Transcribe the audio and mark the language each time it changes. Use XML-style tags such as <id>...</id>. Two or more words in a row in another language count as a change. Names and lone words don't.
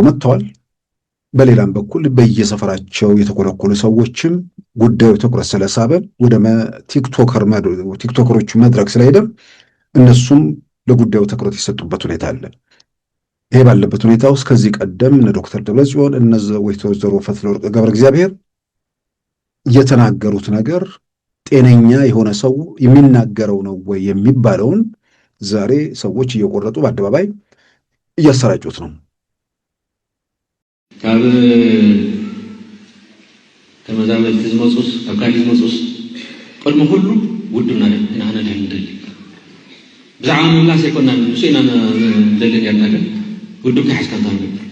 <am>መጥተዋል። በሌላም በኩል በየሰፈራቸው የተኮለኮሉ ሰዎችም ጉዳዩ ትኩረት ስለሳበ ወደ ቲክቶከሮቹ መድረክ ስለሄደ እነሱም ለጉዳዩ ትኩረት የሰጡበት ሁኔታ አለ። ይሄ ባለበት ሁኔታ ውስጥ ከዚህ ቀደም እነ ዶክተር ደብረጽዮን እነ ወይዘሮ ፈትለወርቅ ገብረ እግዚአብሔር የተናገሩት ነገር ጤነኛ የሆነ ሰው የሚናገረው ነው ወይ የሚባለውን ዛሬ ሰዎች እየቆረጡ በአደባባይ እያሰራጩት ነው።</am> <ti>ካብ ተመዛበልቲ ዝመፁስ ካብ ካሊእ ዝመፁስ ቅድሚ ኩሉ ውድብና ኢና ንደሊ ብዛዕባ ምምላስ ኣይኮናን ንሱ ኢና ንደሊ ነርና ግን ውድብካ ሓዝካ እንታ</ti>